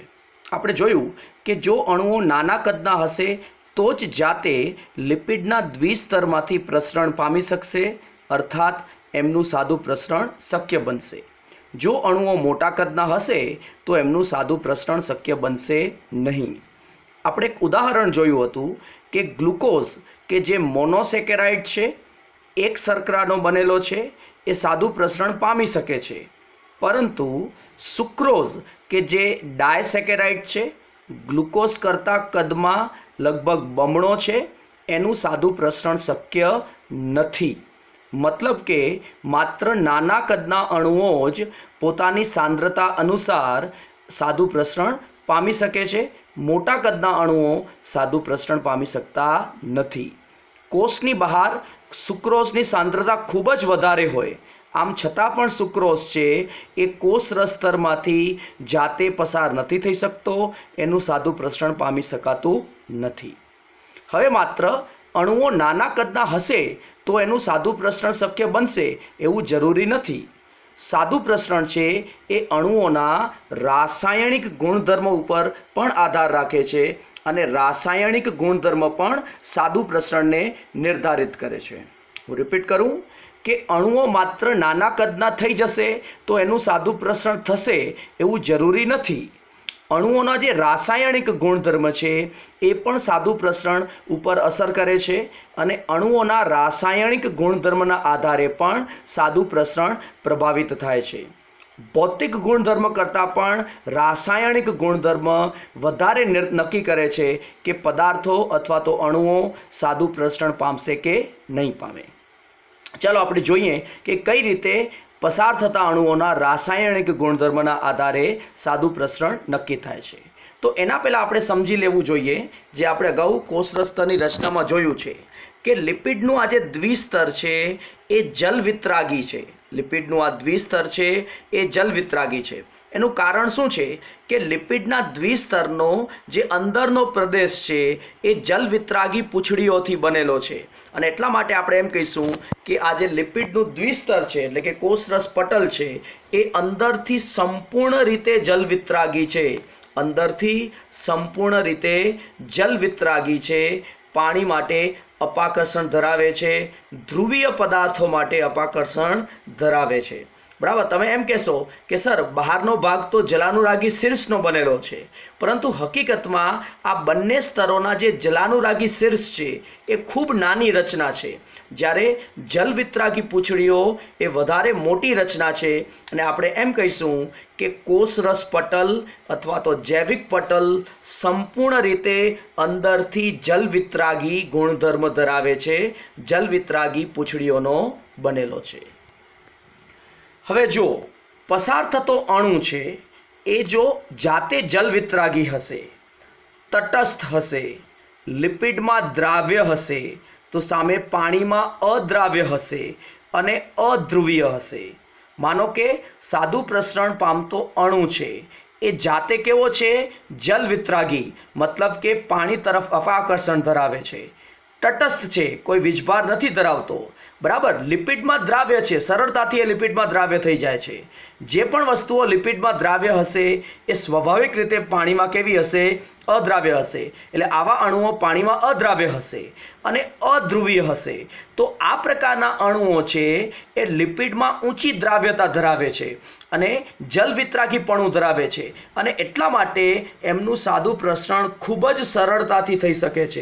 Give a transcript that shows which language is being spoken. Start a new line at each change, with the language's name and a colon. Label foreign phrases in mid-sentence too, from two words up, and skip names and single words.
Gujarati: આપણે જોયું કે જો અણુઓ નાના કદના હશે તો જ જાતે લિપિડના દ્વિસ્તરમાંથી પ્રસરણ પામી શકશે, અર્થાત એમનું સાદું પ્રસરણ શક્ય બનશે। જો અણુઓ મોટા કદના હશે તો એમનું સાદું પ્રસરણ શક્ય બનશે નહીં। આપણે એક ઉદાહરણ જોયું હતું કે ગ્લુકોઝ કે જે મોનોસેકેરાઇડ છે, એક શર્કરાનો બનેલો છે, એ સાદું પ્રસરણ પામી શકે છે, પરંતુ સુક્રોઝ કે જે ડાયસેકેરાઇડ છે, ગ્લુકોઝ કરતાં કદમાં લગભગ બમણો છે, એનું સાદું પ્રસરણ શક્ય નથી। મતલબ કે માત્ર નાના કદના અણુઓ જ પોતાની સાંદ્રતા અનુસાર સાદું પ્રસરણ પામી શકે છે, મોટા કદના અણુઓ સાદું પ્રસરણ પામી શકતા નથી। કોષની બહાર સુક્રોઝની સાંદ્રતા ખૂબ જ વધારે હોય, આમ છતાં પણ સુક્રોઝ છે એ કોષરસતરમાંથી જાતે પસાર નથી થઈ શકતો, એનું સાદું પ્રસરણ પામી શકાતું નથી। હવે માત્ર અણુઓ નાના કદના હશે તો એનું સાદું પ્રસરણ શક્ય બનશે એવું જરૂરી નથી। સાદું પ્રસરણ છે એ અણુઓના રાસાયણિક ગુણધર્મ ઉપર પણ આધાર રાખે છે અને રાસાયણિક ગુણધર્મ પણ સાદું પ્રસરણને નિર્ધારિત કરે છે। હું રિપીટ કરું કે અણુઓ માત્ર નાના કદના થઈ જશે તો એનું સાદું પ્રસરણ થશે એવું જરૂરી નથી। અણુઓના જે રાસાયણિક ગુણધર્મ છે એ પણ સાદું પ્રસરણ ઉપર અસર કરે છે અને અણુઓના રાસાયણિક ગુણધર્મના આધારે પણ સાદું પ્રસરણ પ્રભાવિત થાય છે। ભૌતિક ગુણધર્મ કરતાં પણ રાસાયણિક ગુણધર્મ વધારે નક્કી કરે છે કે પદાર્થો અથવા તો અણુઓ સાદું પ્રસરણ પામશે કે નહીં પામે। ચાલો આપણે જોઈએ કે કઈ રીતે પસાર થતા અણુઓના રાસાયણિક ગુણધર્મના આધારે સાદું પ્રસરણ નક્કી થાય છે। તો એના પહેલા આપણે સમજી લેવું જોઈએ જે આપણે અગાઉ કોષરસતરની રચનામાં જોયું છે કે લિપિડનું આ જે દ્વિસ્તર છે એ જલવિતરાગી છે। લિપિડનું આ દ્વિસ્તર છે એ જલવિતરાગી છે। એનું કારણ શું છે કે લિપિડના દ્વિસ્તરનો જે અંદરનો પ્રદેશ છે એ જલવિતરાગી પૂંછડીઓથી બનેલો છે અને એટલા માટે આપણે એમ કહીશું કે આ જે લિપિડનું દ્વિસ્તર છે એટલે કે કોષરસ પટલ છે એ અંદરથી સંપૂર્ણ રીતે જલવિતરાગી છે। અંદરથી સંપૂર્ણ રીતે જલવિતરાગી છે। પાણી માટે અપાકર્ષણ ધરાવે છે, ધ્રુવીય પદાર્થો માટે અપાકર્ષણ ધરાવે છે। બરાબર, તમે એમ કહેશો કે સર બહારનો ભાગ તો જલાનુરાગી શીર્ષનો બનેલો છે, પરંતુ હકીકતમાં આ બંને સ્તરોના જે જલાનુરાગી શીર્ષ છે એ ખૂબ નાની રચના છે, જ્યારે જલવિતરાગી પૂંછડીઓ એ વધારે મોટી રચના છે। અને આપણે એમ કહીશું કે કોષરસ પટલ અથવા તો જૈવિક પટલ સંપૂર્ણ રીતે અંદરથી જલવિતરાગી ગુણધર્મ ધરાવે છે, જલવિતરાગી પૂંછડીઓનો બનેલો છે। હવે જો પસાર થતો અણુ છે એ જો જાતે જલવિતરાગી હશે, તટસ્થ હશે, લિપિડમાં દ્રાવ્ય હશે તો સામે પાણીમાં અદ્રાવ્ય હશે અને અધ્રુવીય હશે। માનો કે સાદું પ્રસરણ પામતો અણુ છે એ જાતે કેવો છે જલવિતરાગી, મતલબ કે પાણી તરફ અપાકર્ષણ ધરાવે છે, તટસ્થ છે, કોઈ વીજભાર નથી ધરાવતો। બરાબર, લિપિડમાં દ્રાવ્ય છે, સરળતાથી એ લિપિડમાં દ્રાવ્ય થઈ જાય છે। જે પણ વસ્તુઓ લિપિડમાં દ્રાવ્ય હશે એ સ્વાભાવિક રીતે પાણીમાં કેવી હશે, અદ્રાવ્ય હશે। એટલે આવા અણુઓ પાણીમાં અદ્રાવ્ય હશે અને અધ્રુવીય હશે। તો આ પ્રકારના અણુઓ છે એ લિપિડમાં ઊંચી દ્રાવ્યતા ધરાવે છે અને જલવિતરાગીપણું ધરાવે છે અને એટલા માટે એમનું સાદું પ્રસરણ ખૂબ જ સરળતાથી થઈ શકે છે।